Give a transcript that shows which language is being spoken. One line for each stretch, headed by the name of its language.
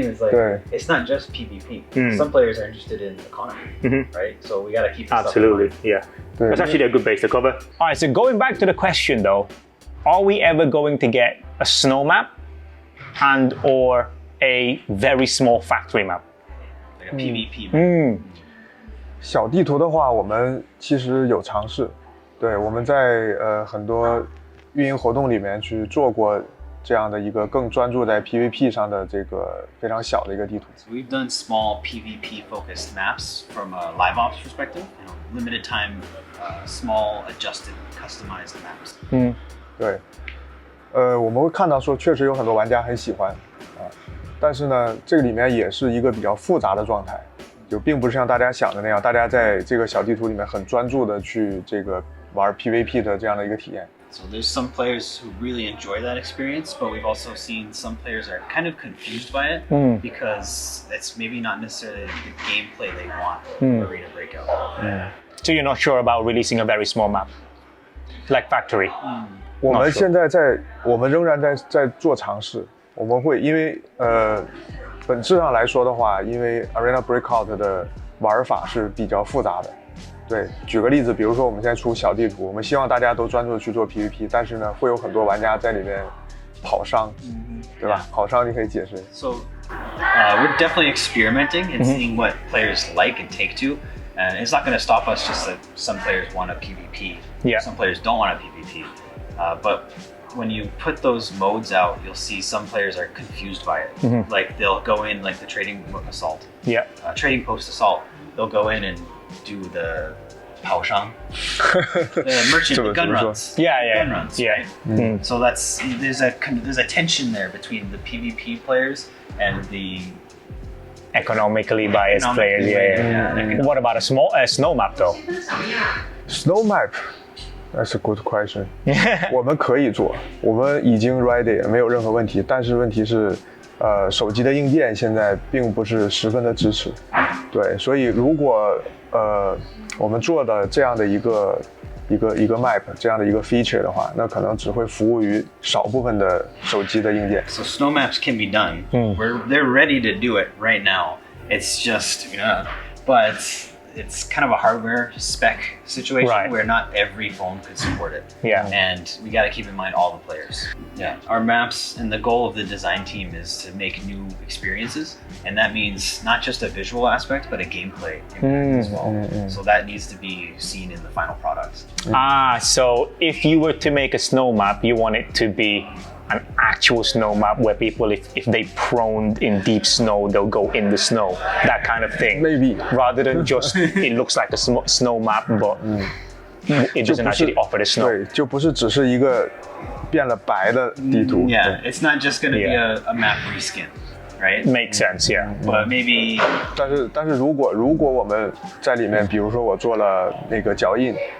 English: Is like it's not just PvP. Some players are interested in economy, right? So we got to keep this absolutely up in mind. Yeah. That's actually a good base to cover. All right, so going back to the question though, are we ever going to get a snow map and or a very small factory map? Like a PvP map.
Chinese: 小地图的话，我们其实有尝试，对，我们在很多运营活动里面去做过这样的一个更专注在 PVP 上的这个非常小的一个地图。
English: So we've done small PvP focused maps from a live ops perspective, limited time, small adjusted customized maps.
Chinese: 对，我们会看到说确实有很多玩家很喜欢但是呢，这个里面也是一个比较复杂的状态。就并不是像大家想的那样，大家在这个小地图里面很专注的去这个玩 PVP 的这样的一个体验。
English: So there's some players who really enjoy that experience, but we've also seen some players are kind of confused by it because it's maybe not necessarily the gameplay they want in Arena Breakout. So you're not sure about releasing a very small map, like Factory?
Chinese: 我们现在我们仍然在做尝试，我们会因为本质上来说的话，因为 Arena Breakout 的玩法是比较复杂的，对，举个例子，比如说我们现在出小地图，我们希望大家都专注的去做 PVP， 但是呢，会有很多玩家在里面跑伤，对吧？跑伤你可以解释。
English: So we're definitely experimenting and seeing what players like and take to. And it's not going to stop us just that some players want a PvP, some players don't want a PvP. But when you put those modes out, you'll see some players are confused by it. Like they'll go in like the trading assault, trading post assault. They'll go in and do the 跑伤, the merchant, the gun runs, gun runs, right? So there's a tension there between the PvP players and the economically biased players. What about a snow map though? Snow map, that's a good question.
Chinese: 我们可以做，我们已经 ready 没有任何问题，但是问题是，手机的硬件现在并不是十分的支持，对，所以如果我们做的这样的一个 map 这样的一个 feature 的话，那可能只会服务于少部分的手机的硬件。
English: So snow maps can be done. They're ready to do it right now. It's just, but it's kind of a hardware spec situation where not every phone could support it. And we got to keep in mind all the players. Our maps and the goal of the design team is to make new experiences. And that means not just a visual aspect, but a gameplay impact as well. So that needs to be seen in the final products. So if you were to make a snow map, you want it to be an actual snow map where people, if they prone in deep snow, they'll go in the snow, that kind of thing. Maybe. Rather than just, it looks like a snow map, but it doesn't actually offer the snow.
Chinese: 对，就不是只是一个变了白的地图。
English: It's not just going to be a map reskin. Right? Makes sense, But maybe.
Chinese: 但是如果我们在里面，比如说我做了那个脚印。